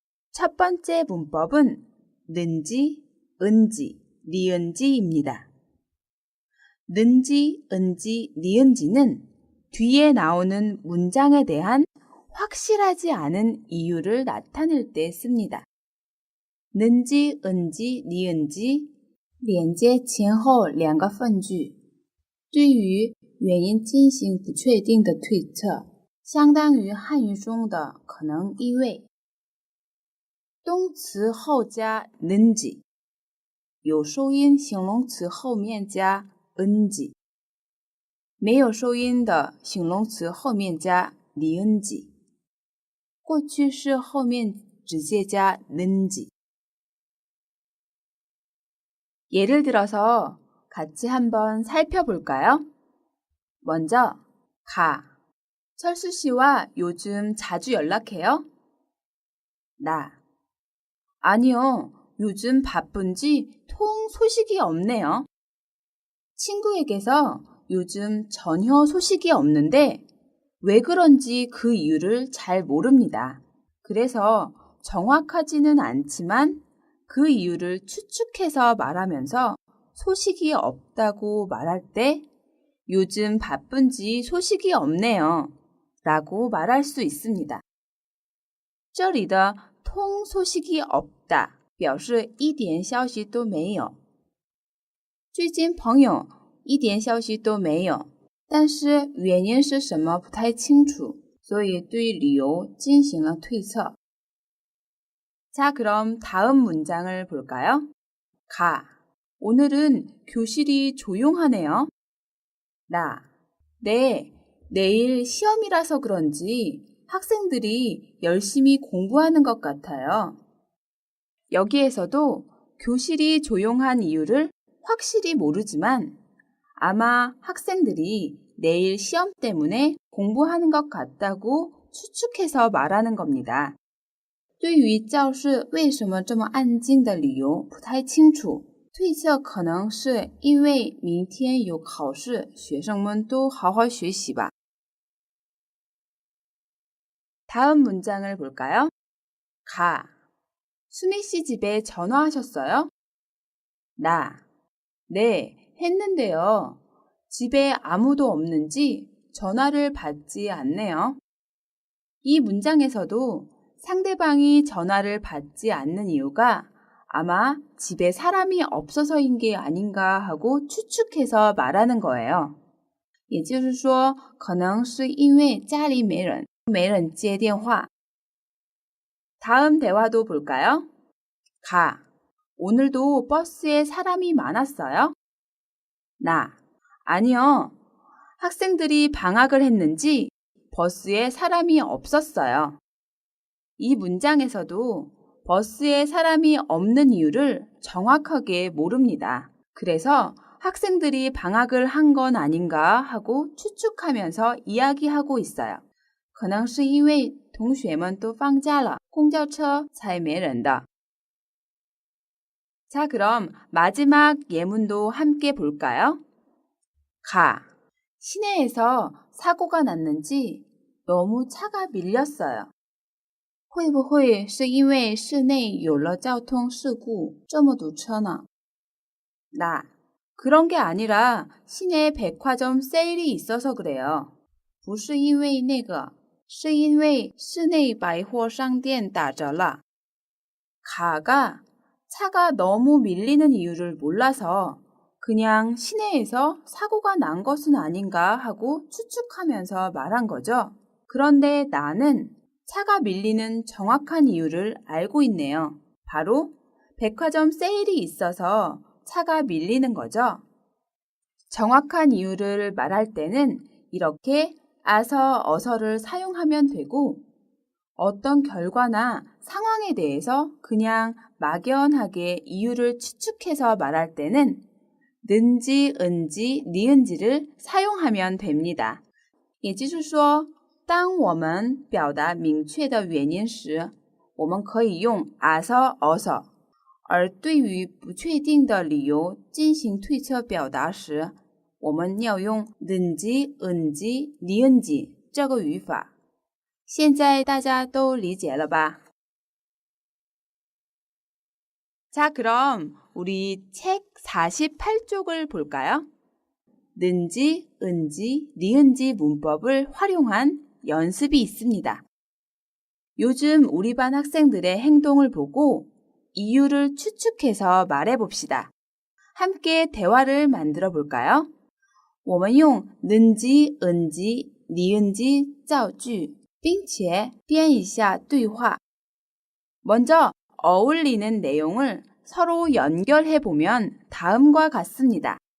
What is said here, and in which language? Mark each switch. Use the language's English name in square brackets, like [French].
[Korean] 첫 번째 문법은 는지, 은지, 니은지입니다. 는지, 은지, 니은지는 뒤에 나오는 문장에 대한 확실하지 않은 이유를 나타낼 때 씁니다. [Chinese] 는지, 은지, 니은지 连接前后两个分句，对于原因进行不确定的推测，相当于汉语中的可能意味。动词后加는지，有收音形容词后面加은지，没有收音的形容词后面加니은지，过去式后面直接加는지。 [Korean] 예를 들어서 같이 한번 살펴볼까요? 먼저 가. 철수 씨와 요즘 자주 연락해요? 나. 아니요. 요즘 바쁜지 통 소식이 없네요. 친구에게서 요즘 전혀 소식이 없는데 왜 그런지 그 이유를 잘 모릅니다. 그래서 정확하지는 않지만 그 이유를 추측해서 말하면서 소식이 없다고 말할 때 요즘 바쁜지 소식이 없네요 라고 말할 수 있습니다. [Chinese] 这里的通 [Korean] 소식이 없다 [Chinese] 表示一点消息都没有。最近朋友一点消息都没有，但是原因是什么不太清楚，所以对理由进行了推测。 [Korean] 자, 그럼 다음 문장을 볼까요? 가. 오늘은 교실이 조용하네요. 나. 네, 내일 시험이라서 그런지 학생들이 열심히 공부하는 것 같아요. 여기에서도 교실이 조용한 이유를 확실히 모르지만 아마 학생들이 내일 시험 때문에 공부하는 것 같다고 추측해서 말하는 겁니다. [Chinese] 对于教室为什么这么安静的理由不太清楚，推测可能是因为明天有考试，学生们都好好学习吧。 [Korean] 다음 문장을 볼까요? 가. 수미 씨 집에 전화하셨어요? 나. 네, 했는데요. 집에 아무도 없는지 전화를 받지 않네요. 이 문장에서도 상대방이 전화를 받지 않는 이유가 아마 집에 사람이 없어서인 게 아닌가 하고 추측해서 말하는 거예요. [Chinese] 也就是说，可能是因为家里没人接电话。 [Korean] 다음 대화도 볼까요? 가. 오늘도 버스에 사람이 많았어요? 나. 아니요. 학생들이 방학을 했는지 버스에 사람이 없었어요. 이 문장에서도 버스에 사람이 없는 이유를 정확하게 모릅니다. 그래서 학생들이 방학을 한 건 아닌가 하고 추측하면서 이야기하고 있어요. [Chinese] 可能是因为同学们都放假了，公交车才没人的。 [Korean] 자, 그럼 마지막 예문도 함께 볼까요? 가. 시내에서 사고가 났는지 너무 차가 밀렸어요. [Chinese] 会不会是因为市内有了交通事故这么堵车呢？ [Korean] 나. 그런 게 아니라 시내 백화점 세일이 있어서 그래요. [Chinese] 不是因为那个，是因为市内百货商店打折了。 [Korean] 가가 차가 너무 밀리는 이유를 몰라서 그냥 시내에서 사고가 난 것은 아닌가 하고 추측하면서 말한 거죠. 그런데 나는 차가 밀리는 정확한 이유를 알고 있네요. 바로 백화점 세일이 있어서 차가 밀리는 거죠. 정확한 이유를 말할 때는 이렇게 아서, 어서를 사용하면 되고 어떤 결과나 상황에 대해서 그냥 막연하게 이유를 추측해서 말할 때는 는지, 은지, 니은지를 사용하면 됩니다. [Chinese] 也就是说当我们表达明确的原因时，我们可以用아서 어서，而对于不确定的理由进行推测表达时，我们要用는지, 은지, 니은지这个语法。现在大家都理解了吧？ [Korean] 자, 그럼 우리 책 48쪽을 볼까요? 는지, 은지, 니은지 문법을 활용한 연습이 있습니다. 요즘 우리 반 학생들의 행동을 보고 이유를 추측해서 말해봅시다. 함께 대화를 만들어 볼까요? [Chinese] 我们用 는지, 은지, 니은지 造句并且编一下对话. [Korean] 먼저 어울리는 내용을 서로 연결해 보면 다음과 같습니다.